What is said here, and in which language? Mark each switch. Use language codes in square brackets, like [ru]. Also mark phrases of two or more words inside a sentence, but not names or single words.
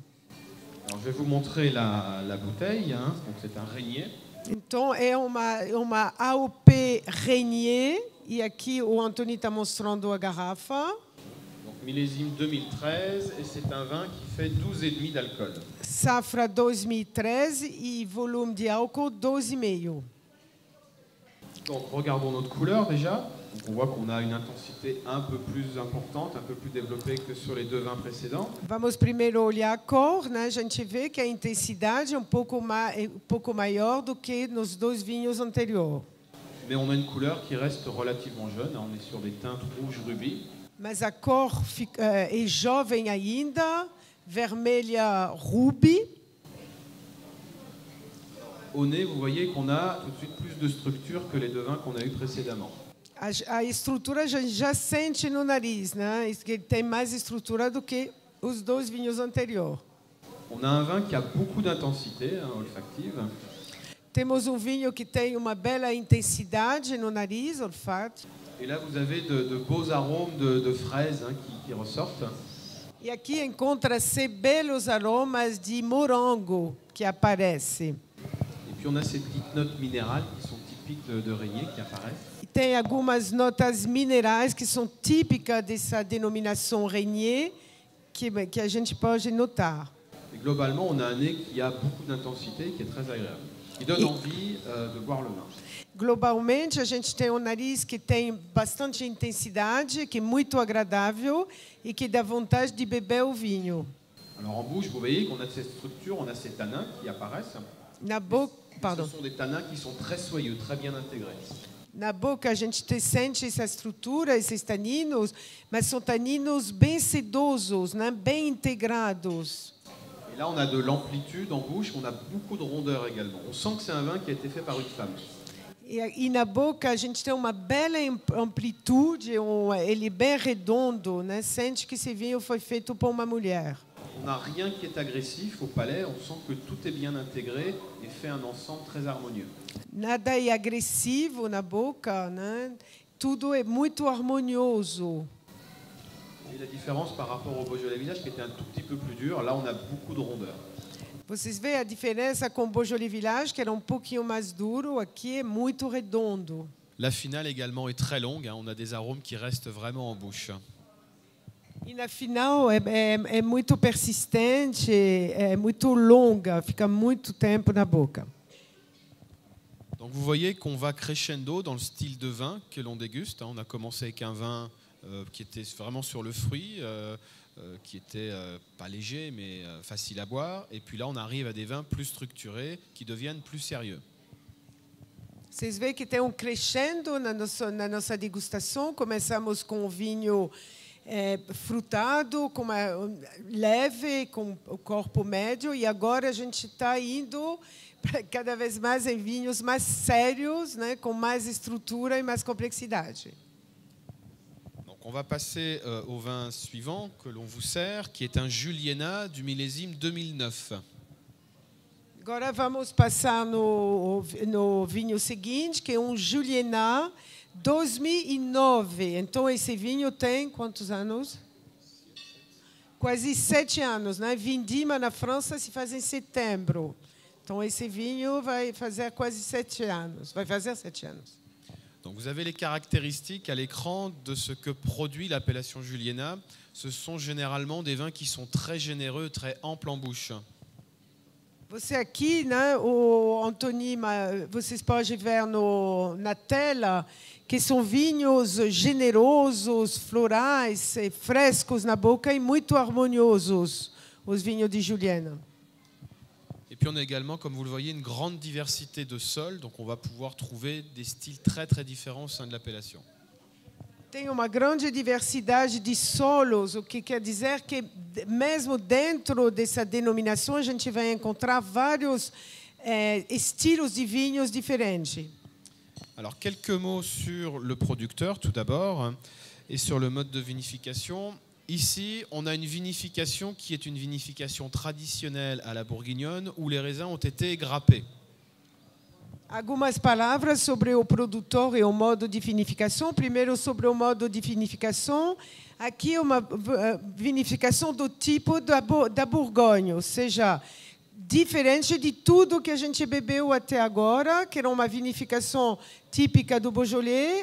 [fr] Alors, je vais vous montrer la bouteille. Hein. Donc, c'est un régnier. [pt] Então é uma AOP Régnier e aqui o Antônio está mostrando a garrafa. [fr] Donc, millésime 2013 et c'est un vin qui fait 12,5 d'alcool. [pt] Safra 2013 e volume de álcool 12,5. [fr] Donc, regardons notre couleur déjà. Donc, on voit qu'on a une intensité un peu plus importante, un peu plus développée que sur les deux vins précédents. [pt] Vamos primeiro olhar a cor, né? A gente vê que a intensidade é um pouco maior do que nos dois vinhos anteriores. [fr] Mais on a une couleur qui reste relativement jeune. On est sur des teintes rouge rubis. [pt] Mas a cor é jovem ainda, vermelha ruby. [fr] Au nez, vous voyez qu'on a tout de suite plus de structure que les deux vins qu'on a eus précédemment. [pt] A estrutura já sente no nariz, né? Que ele tem mais estrutura do que os dois vinhos anteriores. [fr] On a un vin qui a beaucoup d'intensité olfactive. [pt] Temos vinho que tem uma bela intensidade no nariz, olfato. [fr] Et là, vous avez de beaux arômes de fraises qui ressortent. [pt] E aqui encontra-se belos aromas de morango que aparecem. [fr] Et puis on a ces petites notes minérales qui sont typiques de Régnier qui apparaissent. [pt] E tem algumas notas minerais que são típicas dessa denominação Régnier, que a gente pode notar. [fr] Et globalement, on a un nez qui a beaucoup d'intensité, qui est très agréable, qui donne envie de boire le vin. [pt] Globalmente, a gente tem um nariz que tem bastante intensidade, que é muito agradável e que dá vontade de beber o vinho. [fr] Alors en bouche, vous voyez qu'on a cette structure, on a ces tanins qui apparaissent. [pt] Na boca, pardon. [fr] Ce sont des tanins qui sont très soyeux, très bien intégrés. [pt] Na boca a gente sente essa estrutura, esses taninos, mas são taninos bem sedosos, né? Bem integrados. [fr] Et là, on a de l'amplitude en bouche, on a beaucoup de rondeur également. On sent que c'est un vin qui a été fait par une femme. [pt] E na boca a gente tem uma bela amplitude, ele é bem redondo, né? Sente que esse vinho foi feito por uma mulher. [fr] On n'a rien qui est agressif au palais, on sent que tout est bien intégré et fait un ensemble très harmonieux. [pt] Nada é agressivo na boca, né? Tudo é muito harmonioso. [fr] Et la différence par rapport au Beaujolais Village qui était un tout petit peu plus dur, là on a beaucoup de rondeur. [pt] Vocês veem a diferença com o Beaujolais Village, que era um pouquinho mais duro, aqui é muito redondo. [fr] La finale également est très longue, hein. On a des arômes qui restent vraiment en bouche. [pt] E na final é muito persistente, é muito longa, fica muito tempo na boca. [fr] Donc vous voyez qu'on va crescendo dans le style de vin que l'on déguste. On a commencé avec un vin qui était vraiment sur le fruit, qui était pas léger mais facile à boire. Et puis là on arrive à des vins plus structurés qui deviennent plus sérieux. [pt] Vocês veem que tem um crescendo na nossa degustação. Começamos com o vinho frutado, com leve, com o corpo médio, e agora a gente está indo cada vez mais em vinhos mais sérios, né, com mais estrutura e mais complexidade. [fr] Donc on va passer au vin suivant que l'on vous sert, qui est un Juliena du millésime 2009. [pt] Agora vamos passar no vinho seguinte, que é um Juliena 2009. Então esse vinho tem quantos anos? Quase 7 anos, né? Vindima na França se faz em setembro. Então esse vinho vai fazer quase 7 anos. Vai fazer 7 anos. [fr] Donc vous avez les caractéristiques à l'écran de ce que produit l'appellation Juliena. Ce sont généralement des vins qui sont très généreux, très amples en bouche. [pt] Você aqui, né, o Anthony, vocês podem ver na tela que são vinhos generosos, florais, frescos na boca e muito harmoniosos, os vinhos de Juliena. [fr] Et puis on a également, comme vous le voyez, une grande diversité de sols, donc on va pouvoir trouver des styles très très différents au sein de l'appellation. [pt] Tem uma grande diversidade de solos, o que quer dizer que mesmo dentro dessa denominação a gente vai encontrar vários estilos de vinhos diferentes. [fr] Alors quelques mots sur le producteur tout d'abord et sur le mode de vinification. Ici, on a une vinification qui est une vinification traditionnelle à la bourguignonne où les raisins ont été grappés. [pt] Algumas palavras sobre o produtor e o modo de vinificação. Primeiro, sobre o modo de vinificação. Aqui é uma vinificação do tipo da Borgonha, ou seja, diferente de tudo que a gente bebeu até agora, que era uma vinificação típica do Beaujolais.